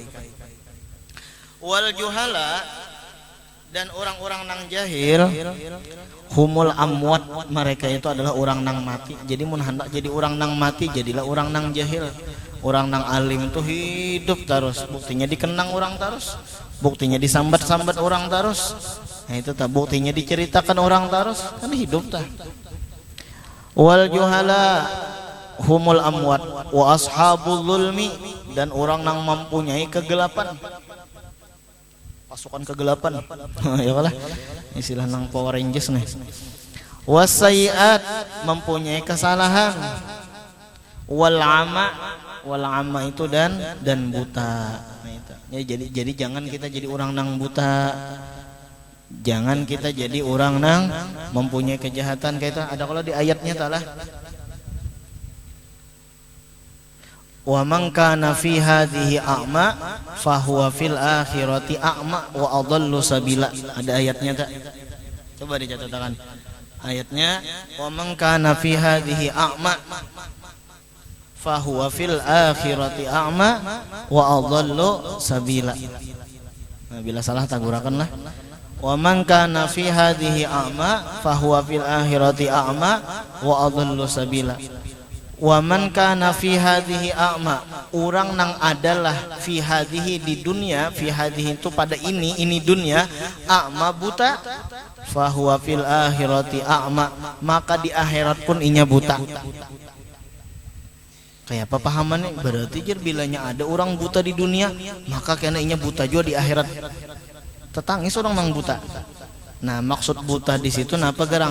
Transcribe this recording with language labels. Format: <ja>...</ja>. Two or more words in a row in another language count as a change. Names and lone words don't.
<ar>والجهلاء,</ar> <bjn>dan orang-orang nang jahil,</bjn> <ar>هم الأموات,</ar> <bjn>mereka itu adalah orang nang mati. Jadi mun hendak jadi orang nang mati, jadilah orang nang jahil. Orang nang alim itu hidup terus, buktinya dikenang orang terus, buktinya disambat-sambat orang terus. Nah itu tak, buktinya diceritakan orang terus, kan hidup tak.</bjn> <ar>والجهلاء هم الأموات وأصحاب الظلم,</ar> <id>dan orang nang mempunyai kegelapan, pasukan kegelapan.</id> <bjn>Ya lah, istilah nang Power Rangers nih. Wasaiat, mempunyai kesalahan.</bjn> <ar>والأعمى</ar> <bjn>itu dan buta. Nah, itu. Ya, jadi jangan kita jadi orang nang buta. Jangan kita jadi orang nang mempunyai kejahatan kayak itu. Ada kalau di ayatnya talah.</bjn> <ar>ومن كان في هذه أعمى فهو في الآخرة أعمى وأضل سبيلا.</ar> <bjn>Ada ayatnya tak?</bjn> <id>Coba dicatatkan ayatnya.</id> <ar>ومن كان في هذه أعمى فهو في الآخرة أعمى وأضل سبيلا.</ar> <bjn>Nah, bila salah tagurakan lah.</bjn> <ar>ومن كان في هذه أعمى فهو في الآخرة أعمى وأضل سبيلا. ومن كان في هذه أعمى,</ar> <bjn>orang nang adalah</bjn> <ar>في هذه</ar> <bjn>di dunia,</bjn> <ar>في هذه</ar> <bjn>itu pada ini dunia, a'ma buta,</bjn> <ar>فهو في الآخرة أعمى,</ar> <bjn>maka di akhirat pun inya buta. Kayak apa pahamannya? Berarti jer bilanya ada orang buta di dunia, maka kena inya buta juga di akhirat. Tetangis orang nang buta. Nah, maksud buta di situ napa garang?</bjn>